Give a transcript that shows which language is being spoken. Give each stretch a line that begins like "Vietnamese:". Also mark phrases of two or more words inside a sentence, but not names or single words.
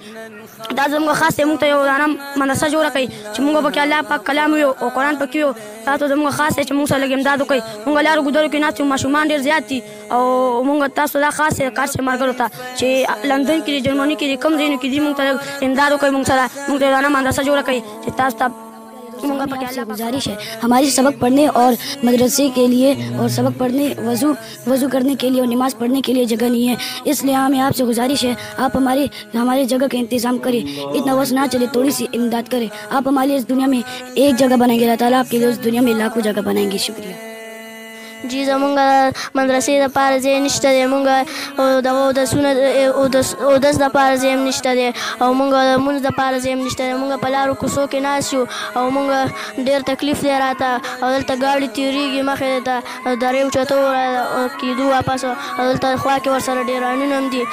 Pashto: دا زموږ خاص دی، موږ ته یو دانه مدرسه جوړه کړئ چې موږ پکې الله پاک کلام وي او قرآن پکې وي. تاسو زموږ خاص دی چې موږ سره لږ امداد وکړئ. موږ لارو ګودرو کې ناست یو، ماشومان ډېر زیات دي او موږ تاسو دا خاص دی قاري صاحب ملګرو ته چې لندن کې دي، جرمني کې دي، کوم ځایونو کې دي، موږ ته امداد وکړئ. موږ سره موږ ته یو دانه مدرسه جوړه کړئ چې تاسو ته
Urdu: گزارش ہے ہماری سبق پڑھنے اور مدرسے کے لیے اور سبق پڑھنے وضو کرنے کے لیے اور نماز پڑھنے کے لیے جگہ نہیں ہے، اس لیے ہمیں آپ سے گزارش ہے آپ ہماری جگہ کا انتظام کریں. اتنا بس نہ چلے، تھوڑی سی امداد کریں. آپ ہمارے اس دنیا میں ایک جگہ بنائیں گے، اللہ تعالیٰ آپ کے لیے اس دنیا میں لاکھوں جگہ بنائیں گے. شکریہ جی.
Pashto: زمونږ مدرسې دپاره ځای نشته دی، مونږ د اودس دپاره ځای هم نشته دی او مونږ د لمونځ دپاره ځای هم نشته دی. مونږ په لارو کوڅو کې ناست یو او مونږ ډېر تکلیف دی راته او دلته ګاډي تېرېږي مخې ته درې اوچتو کېدو واپس او دلته خوا کې ورسره ډېرانونه هم دي.